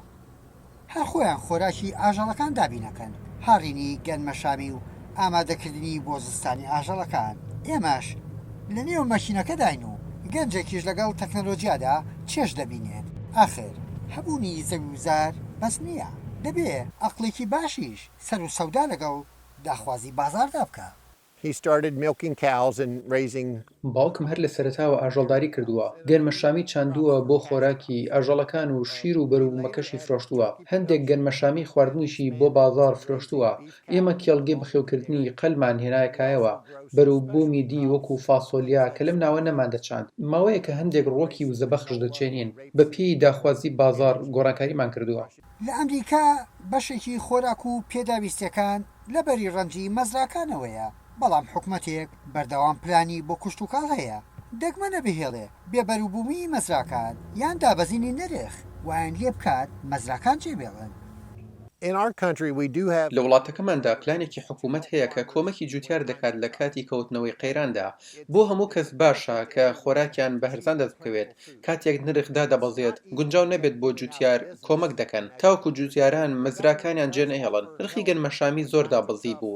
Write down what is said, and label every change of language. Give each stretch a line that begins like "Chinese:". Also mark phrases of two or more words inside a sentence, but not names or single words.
Central Kurdish: هەر خۆیان خۆراکی ئاژەڵەکان دابینەکەن، هاڕینی گەنمەشامی و ئامادەکردنی بۆ زستانی ئاژەڵەکان. ئێمەش لە نێو مەشینەکەداین و گەنجێکیش لەگەڵ تەکنەلۆجیادا چێش دەبینێت. ئاخر هەبوونی زەویوزار بەس نییە، دەبێ ئەقڵێکی باشیش سەر و سەودا لەگەڵ داخوازی بازاردا بکە.
English: He started milking cows and raising.
Central Kurdish: باوکم هەر لە سەرەتاوە ئاژەڵداری کردووە. گەنمەشامی چاندووە بۆ خۆراکی ئاژەڵەکان و شیر و بەروبوومەکەشی فرۆشتووە. هەندێک گەنمەشامی خواردنیشی بۆ بازار فرۆشتووە. ئێمە کێڵگەی بەخێوکردنی قەلمان هێنایەکایەوە بەروبوومی دی وەکو فاسۆلیا کە لەم ناوە نەمان دەچاند. ماوەیە کە هەندێک ڕۆکی و زەبەخش دەچێنین بە پێی داخوازی بازار گۆڕانکاریمان کردووە. لە ئەمریکا بەشێکی خۆراک و پێداویستەکان لەبەری ڕەنجی مەزراکانەوەیە، بەڵام حکومەتێک بەردەوام پلانی بۆ کشتوکاڵ هەیە. دەگمە نەبهێڵێ بێبەروبوومی مەزراکان یان دابەزینی نرخ وایان لێ بکات مەزراکان جێبێڵن.
English: In our country, we do have.
Central Kurdish: لە وڵاتەکەماندا پلانێکی حکوومەت هەیە کە کۆمەکی جوتیار دەکات لە کاتی کەوتنەوەی قەیراندا. بۆ هەموو کەس باشە کە خۆراکیان بە هەرزان دەست بکەوێت. کاتێک نرخدا دەبەزێت گونجاو نەبێت بۆ جوتیار کۆمەک دەکەن. تاوکو جوتیاران مەزراکانیان جێ نەهێڵن. نرخی گەنمەشامی زۆر دابەزی بوو.